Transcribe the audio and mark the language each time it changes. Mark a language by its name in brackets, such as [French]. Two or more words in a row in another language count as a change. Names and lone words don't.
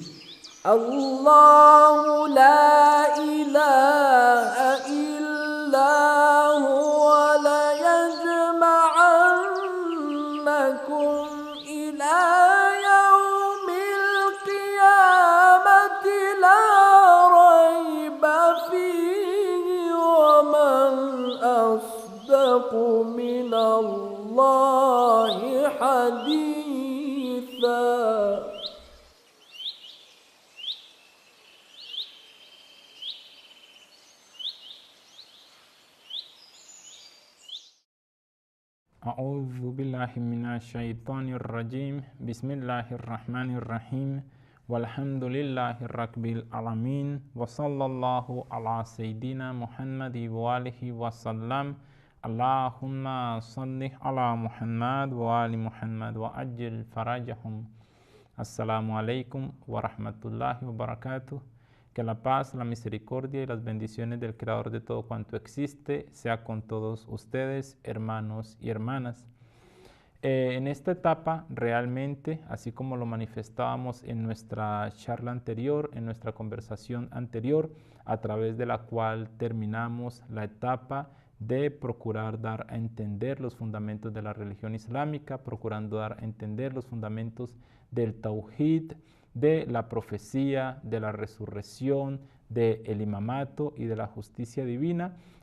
[Arabic] الله لا إله إلا هو ليجمعنكم إلى يوم القيامة لا ريب فيه ومن أصدق من الله حديثا. أعوذ بالله من الشيطان الرجيم. بسم الله الرحمن الرحيم والحمد لله رب العالمين. وصلى الله على سيدنا محمد وآله وسلم. اللهم صل على محمد وآل محمد وعجل فرجهم. السلام عليكم ورحمة الله وبركاته. [Spanish] Que la paz, la misericordia y las bendiciones del Creador de todo cuanto existe sea con todos ustedes, hermanos y hermanas. En esta etapa, realmente, así como lo manifestábamos en nuestra charla anterior, en nuestra conversación anterior, a través de la cual terminamos la etapa de procurar dar a entender los fundamentos de la religión islámica, procurando dar a entender los fundamentos del tauhid, de la profecía, de la resurrección, del imamato y de la justicia divina.